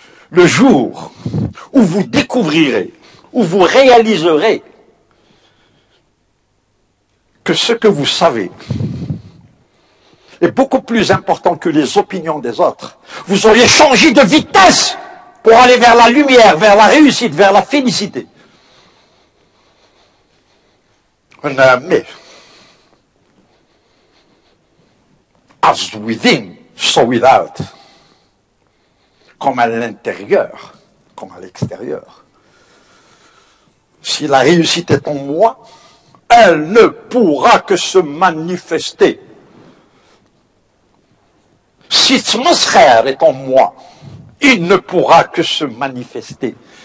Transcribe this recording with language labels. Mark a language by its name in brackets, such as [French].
[French] le jour où vous découvrirez, où vous réaliserez que ce que vous savez est beaucoup plus important que les opinions des autres, vous auriez changé de vitesse pour aller vers la lumière, vers la réussite, vers la félicité. [English] Mais, as within, so without. [French] Comme à l'intérieur, comme à l'extérieur. Si la réussite est en moi, elle ne pourra que se manifester. Si Tzmoscher est en moi, il ne pourra que se manifester.